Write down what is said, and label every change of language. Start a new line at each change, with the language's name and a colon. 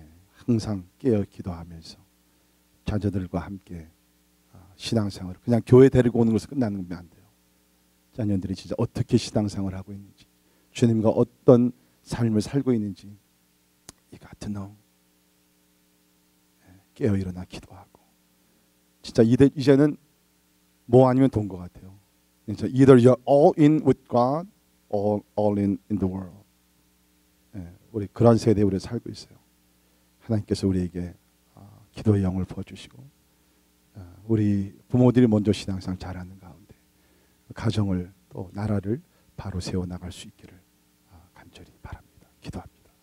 Korean: 항상 깨어 기도하면서 자녀들과 함께 신앙생활, 그냥 교회 데리고 오는 것으로 끝나는 건 안 돼요. 자녀들이 진짜 어떻게 신앙생활을 하고 있는지, 주님과 어떤 삶을 살고 있는지
English: You got to know.
Korean: 깨어 일어나 기도하고, 진짜 이제는 뭐 아니면 돈 것 같아요.
English: 진짜 either you're all in with God or all in the world.
Korean: 우리 그런 세대에 우리 살고 있어요. 하나님께서 우리에게 기도의 영을 부어주시고, 우리 부모들이 먼저 신앙생활 잘하는 가운데 가정을 또 나라를 바로 세워나갈 수 있기를 간절히 바랍니다. 기도합니다.